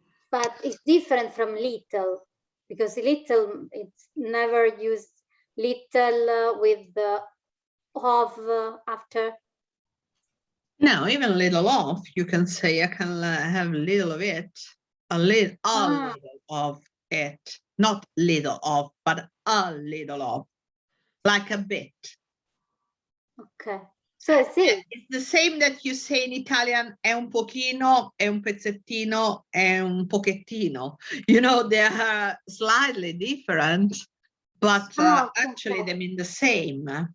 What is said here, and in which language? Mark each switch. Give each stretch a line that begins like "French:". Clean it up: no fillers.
English: But it's different from little, because little, it's never used little with the of after. No, even little of, you can say I can have a little of it, a little of it, not little of, but a little of, like a bit. Okay, so I see. It's the same that you say in Italian,
Italian: è un pochino, è un pezzettino, è un pochettino.
English: You know, they are slightly different, but actually they mean the same.